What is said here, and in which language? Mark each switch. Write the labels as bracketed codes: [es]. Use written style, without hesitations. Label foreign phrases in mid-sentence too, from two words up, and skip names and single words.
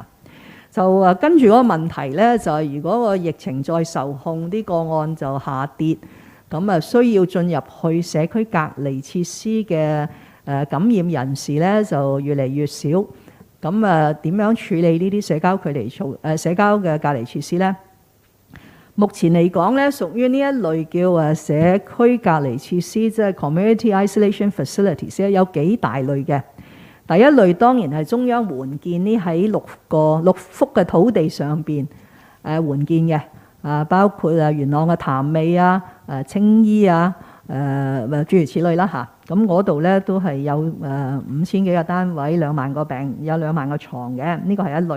[yue] 就跟住嗰個問題呢，就係如果個疫情再受控，啲個案就下跌，咁需要進入去社區隔離設施嘅感染人士呢，就越嚟越少。咁點樣處理呢啲社交嘅隔離設施呢？目前嚟講咧，屬於呢一類叫社區隔離設施，即係 [en] community isolation facilities， [yue] 有幾大類嘅。第一類當然係中央援建呢喺6幅嘅土地上邊援建嘅，包括元朗嘅潭尾啊、青衣啊、諸如此類啦嚇。咁嗰度咧都係有5000幾個單位，2萬個有2萬個床嘅，呢個係一類。